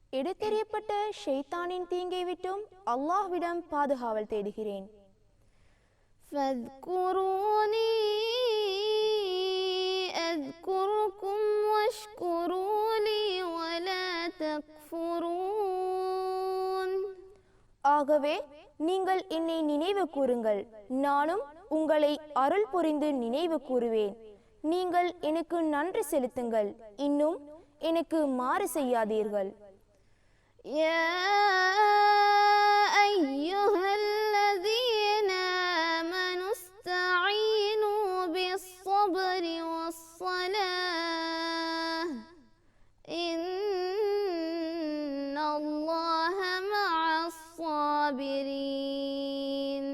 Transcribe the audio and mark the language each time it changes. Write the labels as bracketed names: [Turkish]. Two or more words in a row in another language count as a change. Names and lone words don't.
[Tamil] இழுத்தெறியப்பட்ட ஷைத்தானின் தீங்கை விட்டும் அல்லாஹ்விடம் பாதுகாவல் தேடுகிறேன். [Arabic] فاذكروني أذكركم واشكروا لي ولا تكفرون. [Tamil] ஆகவே நீங்கள் என்னை நினைவு கூறுங்கள், நானும் உங்களை அருள் புரிந்து நினைவு கூறுவேன். நீங்கள் எனக்கு நன்றி செலுத்துங்கள், இன்னும் எனக்கு மாறு செய்யாதீர்கள். [Arabic] يا أيها الذين آمنوا استعينوا بالصبر والصلاة إن الله مع الصابرين.